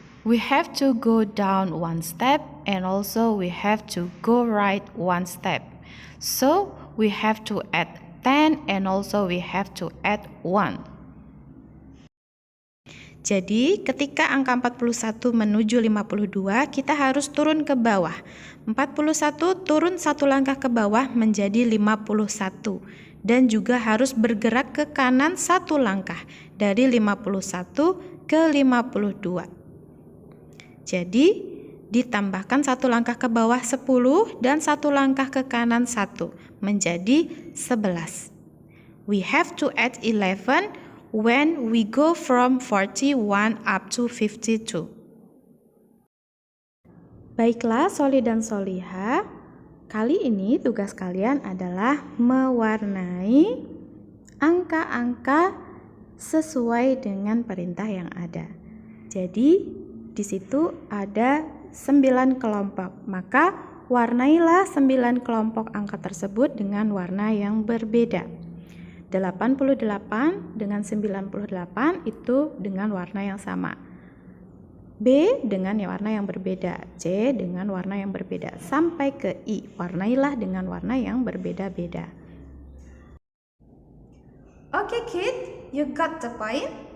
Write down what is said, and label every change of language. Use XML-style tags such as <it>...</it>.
<en>We have to go down one step and also we have to go right one step. So we have to add 10 and also we have to add 1.</en> <id>Jadi ketika angka 41 menuju 52, kita harus turun ke bawah. 41 turun satu langkah ke bawah menjadi 51. Dan juga harus bergerak ke kanan satu langkah dari 51 ke 52. Jadi ditambahkan satu langkah ke bawah 10 dan satu langkah ke kanan 1 menjadi 11.</id> <en>We have to add 11 when we go from 41 up to 52.</en> <id>Baiklah solid dan solihah, kali ini tugas kalian adalah mewarnai angka-angka sesuai dengan perintah yang ada. Jadi di situ ada 9 kelompok, maka warnailah 9 kelompok angka tersebut dengan warna yang berbeda. 88 dengan 98 itu dengan warna yang sama. B dengan warna yang berbeda, C dengan warna yang berbeda, sampai ke I. Warnailah dengan warna yang berbeda-beda.</id> <en>Okay kid, you got the point?</en>